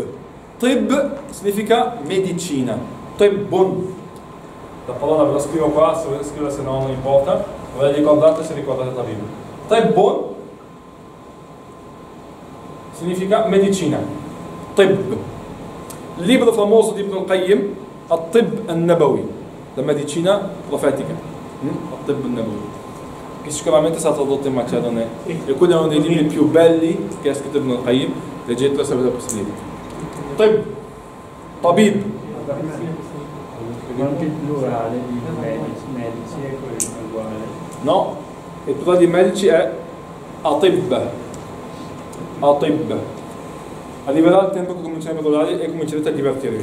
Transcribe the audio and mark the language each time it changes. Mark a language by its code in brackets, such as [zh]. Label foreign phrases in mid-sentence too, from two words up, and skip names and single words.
[it] Tib significa medicina. Tibbun. La parola ve la scrivo qua, se volete scrivere, se no non importa. Ve la ricordate se ricordate tabib. Tibbun significa medicina. Tib. Il libro famoso di Ibn al-Qayyim, At-Tib al-Nabawi, la medicina profetica. At-Tib al-Nabawi, che sicuramente è stato tradotto in macedone, e quello è uno dei libri più belli che ha scritto Ibn al-Qayyim. Leggetelo se avete possibilità. Tib, tabib. Anche il plurale di medici è quello uguale. No, il plurale di medici è atib. Atib. Arriverà il tempo che cominceremo a plurali e comincerete a divertirvi.